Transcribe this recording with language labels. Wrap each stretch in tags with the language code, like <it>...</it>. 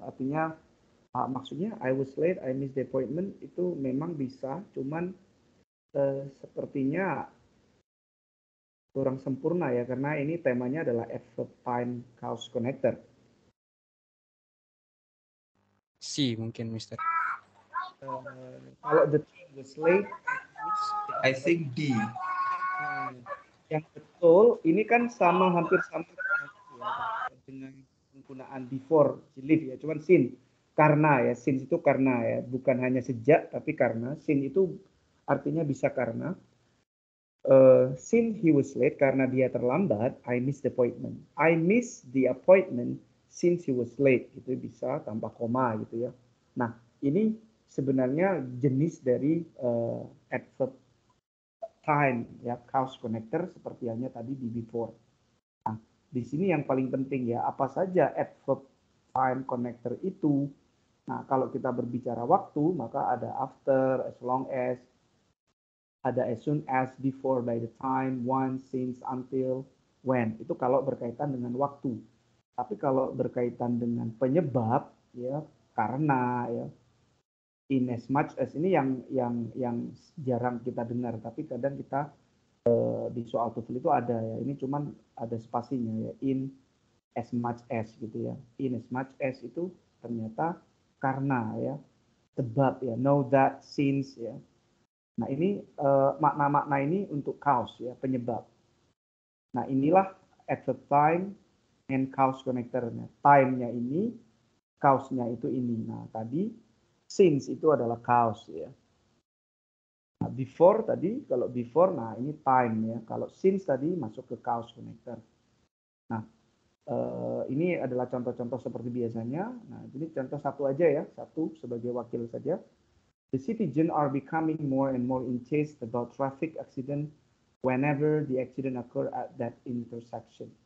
<id>Artinya maksudnya I was late, I missed the appointment itu memang bisa, cuman sepertinya kurang sempurna ya, karena ini temanya adalah adverb time clause connector. C mungkin, Mister.</id> <en>Kalau the train was late, I think D.</en> <id>Yang betul ini kan sama, hampir sama dengan penggunaan before leave ya, cuman since, karena ya, since itu karena ya, bukan hanya sejak tapi karena. Since itu artinya bisa karena.</id> <en>Since he was late, karena dia terlambat, I missed the appointment. I missed the appointment since he was late.</en> <id>Itu bisa tanpa koma gitu ya. Nah, ini sebenarnya jenis dari adverb time ya, cause connector seperti halnya tadi di before. Nah, di sini yang paling penting ya, apa saja adverb time connector itu. Nah, kalau kita berbicara waktu, maka ada after, as long as, ada as soon as, before, by the time, once, since, until, when. Itu kalau berkaitan dengan waktu. Tapi kalau berkaitan dengan penyebab, ya, karena, ya, in as much as, ini yang jarang kita dengar. Tapi kadang kita di soal TOEFL itu ada ya. Ini cuman ada spasinya ya. In as much as gitu ya. In as much as itu ternyata karena ya. Sebab ya. Know that, since ya. Nah, ini makna-makna ini untuk cause ya, penyebab. Nah, inilah adverb time and cause connector-nya. Time-nya ini, cause-nya itu ini. Nah, tadi since itu adalah cause ya. Nah, before tadi, kalau before, nah ini time ya. Kalau since tadi masuk ke cause connector. Nah, ini adalah contoh-contoh seperti biasanya. Nah, jadi contoh satu aja ya, satu sebagai wakil saja.</id> <en>The citizens are becoming more and more incensed about traffic accident whenever the accident occur at that intersection.</en>